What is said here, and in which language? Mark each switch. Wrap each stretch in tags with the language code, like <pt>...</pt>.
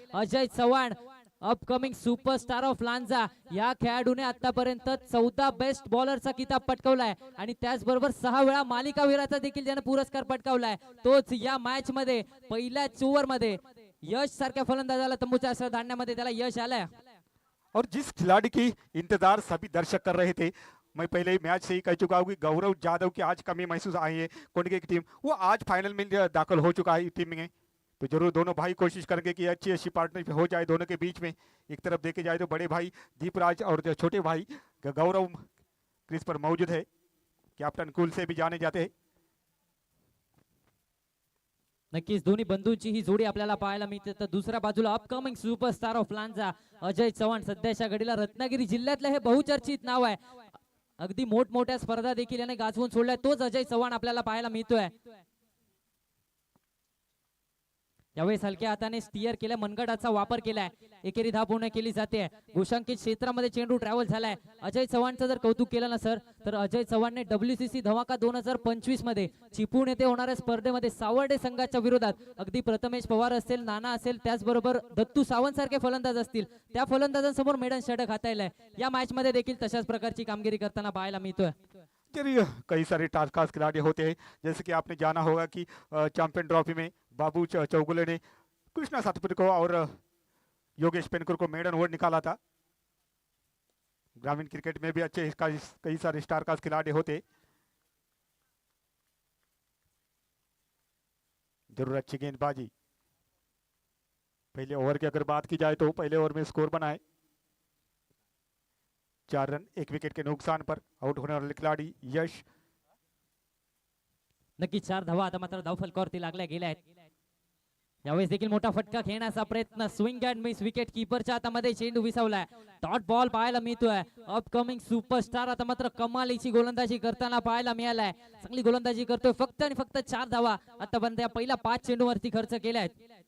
<mr>Ajay Chavan upcoming superstar of Lanja या खेळाडूने आतापर्यंत 14 बेस्ट बॉलरचा किताब पटकावलाय आणि त्याचबरोबर 6 वेळा मालिकावीराचा देखील त्याने पुरस्कार पटकावलाय. तोच या मॅच मध्ये पहिल्याच ओव्हर मध्ये यश सारख्या फलंदाजाला तंबूच्या आशा धाडण्यामध्ये त्याला यश आलंय.</mr> <hi>और जिस खिलाड़ी की इंतजार सभी दर्शक कर रहे थे, मैं पहले ही मैच से ही कह चुका हूँ कि गौरव जादव की आज कमी महसूस आई है कोंडगे की टीम, वो आज फाइनल में दाखिल हो चुका है टीम में। तो जरूर दोनों भाई कोशिश करेंगे कि अच्छी पार्टनरशिप हो जाए दोनों के बीच में। एक तरफ देखे जाए तो बड़े भाई दीपराज और जो छोटे भाई गौरव क्रीज पर मौजूद है, कैप्टन कूल से भी जाने जाते हैं।</hi> <mr>नक्कीच दोन्ही बंधूंची ही जोडी आपल्याला पाहायला मिळते. तर दुसऱ्या बाजूला upcoming superstar of Lanja Ajay Chavan, सध्याच्या घडीला रत्नागिरी जिल्ह्यातलं हे बहुचर्चित नाव आहे. अगदी मोठमोठ्या स्पर्धा देखील याने गाजवून सोडलाय. तोच अजय चव्हाण आपल्याला पाहायला मिळतोय. यावेळेस हलक्या हाताने स्टिअर केल्या, मनगटाचा वापर केलाय. एकेरी धाव पूर्ण केली जाते. गोशांकित क्षेत्रामध्ये चेंडू ट्रॅव्हल झालाय. अजय चव्हाणचं जर कौतुक केलं ना सर, तर अजय चव्हाणने WCC धमाका 2025 मध्ये चिपळूण येथे होणाऱ्या स्पर्धेमध्ये सावर्डे संघाच्या विरोधात अगदी प्रथमेश पवार असेल, नाना असेल, त्याचबरोबर दत्तू सावंत सारखे फलंदाज असतील, त्या फलंदाजांसमोर मेडन षटक हाताळलंय. या मॅच मध्ये देखील तशाच प्रकारची कामगिरी करताना पाहायला मिळतोय.</mr> <hi>चलिए, कई सारे टास्क खिलाड़ी होते हैं, जैसे कि आपने जाना होगा कि चैंपियन ट्रॉफी में बाबू चौगुले ने कृष्णा सातपुर को और योगेश पेनकर को मेडन ओवर निकाला था। ग्रामीण क्रिकेट में भी अच्छे कई सारे स्टार कास्ट खिलाड़ी होते। जरूर अच्छी गेंदबाजी। पहले ओवर की अगर बात की जाए तो पहले ओवर में स्कोर बना है 4 रन 1 विकेट के नुकसान पर। आउट होने वाले खिलाड़ी यश।</hi> <mr>नक्की 4 धावा आता मात्र धावफलकावरती लागल्या गेल्या आहेत. यावेळेस देखील मोठा फटका खेळण्याचा प्रयत्न, स्विंग अँड मिस, विकेट कीपरच्या हातामध्ये चेंडू विसावलाय. डॉट बॉल पाहायला मिळतोय. अपकमिंग सुपरस्टार आता मात्र कमालीची गोलंदाजी करताना पाहायला मिळालाय. चांगली गोलंदाजी करतोय. फक्त आणि फक्त 4 धावा आतापर्यंत या पहिल्या 5 चेंडूवरती खर्च केल्या आहेत.</mr>